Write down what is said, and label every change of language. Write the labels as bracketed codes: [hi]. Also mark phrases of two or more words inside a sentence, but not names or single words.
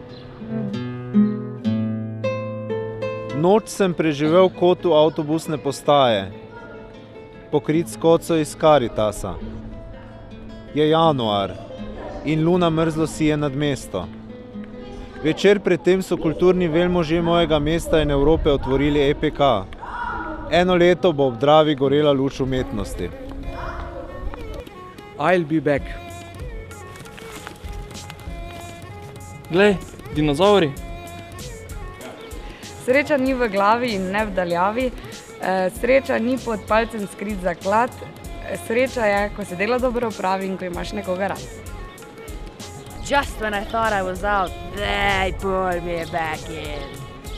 [sl] Noč sem preživel v kotu avtobusne postaje, pokrit s koco iz Karitasa. Je januar in luna mrzlo sije nad mesto. Večer predtem so kulturni velmoži mojega mesta in Evrope otvorili EPK. Eno leto bo ob Dravi gorela luč umetnosti. [en] I'll be back. [sl] Glej, dinozauri. Sreča ni v glavi in ne v daljavi. Sreča ni pod palcem skrit zaklad. Sreča je, ko se delo dobro opravi in ko imaš nekoga rad. [en] Just when I thought I was out, they pulled me back in.